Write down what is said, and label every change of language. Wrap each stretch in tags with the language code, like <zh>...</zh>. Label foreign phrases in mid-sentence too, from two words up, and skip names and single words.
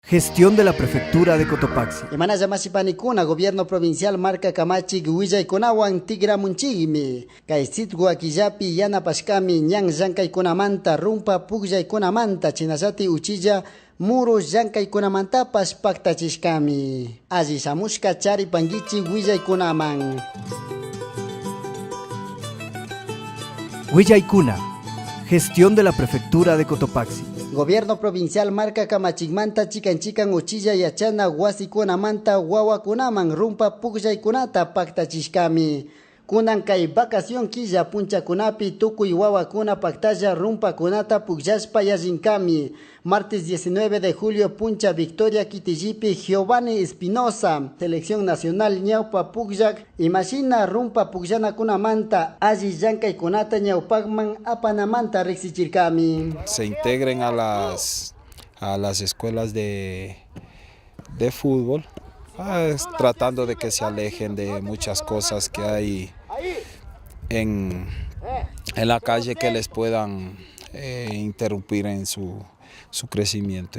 <es>Gestión de la Prefectura de Cotopaxi.</es> <qu>Imanalla masipanikuna, Gobierno Provincial Marca Kamachik Willay Tigra Munchigmi. Kay sitwa killapi yanapashkami ñan llankaykunamanta rumpa pugllaykunamanta chinasati uchilla muru llankaykunamantapas paktachishkami. Alli shamushka charipangichi willaykunaman. Willaykuna.</qu> <es>Gestión de la Prefectura de Cotopaxi.</es> <qu>Gobierno Provincial Marca Kamachikmanta chikan uchilla yachana wasikunamanta wawakunaman rumpa pugllaykunata paktachishkami. Kunan kay vacación killa punchakunapi tukuy wawakuna paktalla rumpakunata pugllashpa yallinkami.</qu> <es>Martes 19 de julio</es> <qu>puncha Victoria Kitillipi Giovanni Espinosa, Selección Nacional ñawpa pugllag imashina rumpa pugllanakunamanta alli llankaykunata ñawpakman apanamanta riqsichirkami.</qu> <es>Se integren a las escuelas de fútbol, tratando de que se alejen de muchas cosas que hay en la calle que les puedan interrumpir en su crecimiento.</es>